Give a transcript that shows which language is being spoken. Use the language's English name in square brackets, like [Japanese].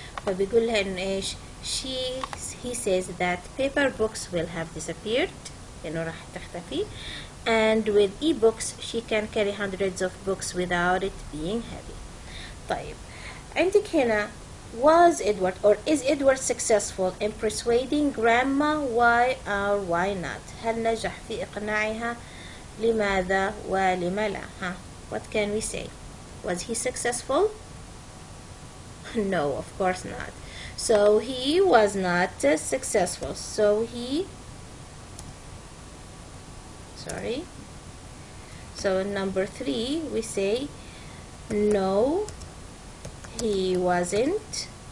[Arabic] فبيقول لها إنه إيش؟ [English] he says that paper books will have disappeared، [Arabic] إنه راح تختفي. [English] And with e-books she can carry hundreds of books without it being heavy. [Arabic] طيب عندك هنا [English] was Edward or is Edward successful in persuading grandma? Why or why not? [Arabic] هل نجح في إقناعها؟ لماذا ولم لا؟ [English] What can we say? Was he successful? No, of course not. So he was not successful. So number 3 we say no, he wasn't.